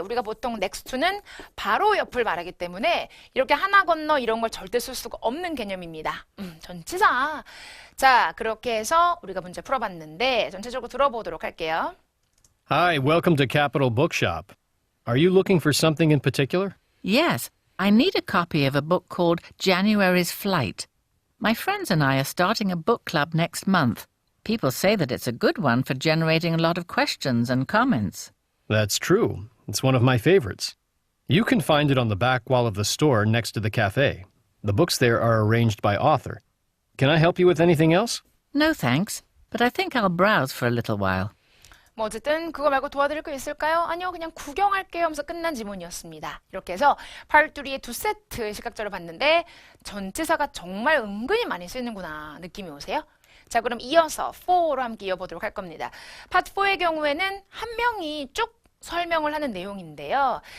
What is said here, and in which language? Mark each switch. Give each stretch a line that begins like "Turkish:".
Korean: 우리가 보통 next to는 바로 옆을 말하기 때문에 이렇게 하나 건너 이런 걸 절대 쓸 수가 없는 개념입니다. 전치사. 자, 그렇게 해서 우리가 문제 풀어봤는데 전체적으로 들어보도록 할게요.
English: Hi, welcome to Capital Bookshop. Are you looking for something in particular? Yes, I need a copy of a book called January's Flight. My friends and I are starting a book club next month. People say that it's a good one for generating a lot of questions and comments. That's true. It's one of my favorites. You can find it on the back wall of the store next to the cafe. The books there are arranged by author. Can I help you with anything else? No thanks, but I think I'll browse for a little while.
Korean: 뭐 어쨌든 그거 말고 도와드릴 거 있을까요? 아니요, 그냥 구경할게요 하면서 끝난 지문이었습니다. 이렇게 해서 팔뚜리의 두 세트 시각자를 봤는데 전치사가 정말 은근히 많이 쓰이는구나 느낌이 오세요? 자, 그럼 이어서 4로 함께 이어보도록 할 겁니다. 파트 4의 경우에는 한 명이 쭉 설명을 하는 내용인데요.